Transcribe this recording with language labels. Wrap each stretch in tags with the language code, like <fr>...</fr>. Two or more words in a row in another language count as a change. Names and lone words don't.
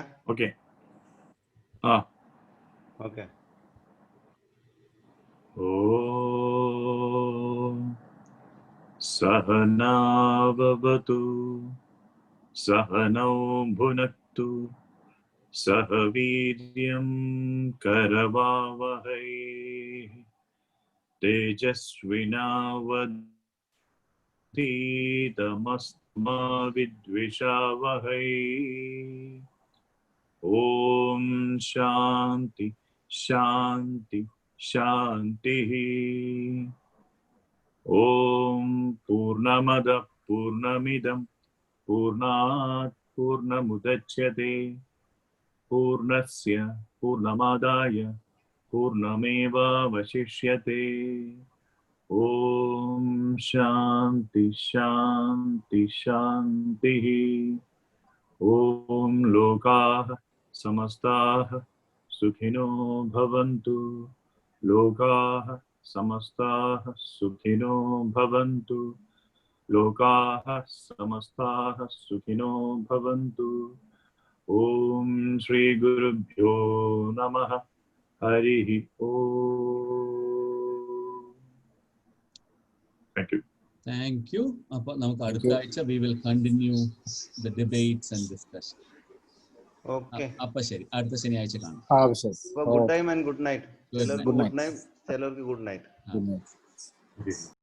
<sa>ഓക്കെ ഓം സഹനാ ഭവതു സഹനൗ ഭുനക്തു സഹ വീര്യം കരവാവഹൈ തേജസ്വിനാവധീതമസ്മാ വിദ്വിഷാവഹൈ. ഓം ശാന്തി ശാന്തി ശാന്തി. ഓം പൂർണ്ണമദ പൂർണ്ണമിദം പൂർണ്ണാത് പൂർണ്ണമുദച്യത്തെ പൂർണ്ണസ്യ പൂർണ്ണമാദായ പൂർണ്ണമേവാവശിഷ്യത്തെ. ഓം ശാന്തി ശാന്തി ശാന്തി. ഓം ലോകാഃ സമസ്താഃ സുഖിനോ ഭവന്തു. ലോകാഃ സമസ്താഃ സുഖിനോ ഭവന്തു. ലോകാഃ സമസ്താഃ സുഖിനോ ഭവന്തു. ഓം ശ്രീ ഗുരുഭ്യോ നമഃ. ഹരിഃ ഓം.</sa> <en>Thank you.</en> <ml>അപ്പൊ നമുക്ക് അടുത്ത ആഴ്ച</ml> <en>we will continue the debates and discussion.</en> <ml>ഓക്കെ, അപ്പൊ ശരി, അടുത്ത ശനിയാഴ്ച കാണാം.</ml> <en>Good time and good night. Good night.</en> <ml>ചിലർക്ക്</ml> <en>good night,</en> <ml>ചിലർക്ക്</ml> <en>good night. Good night.</en>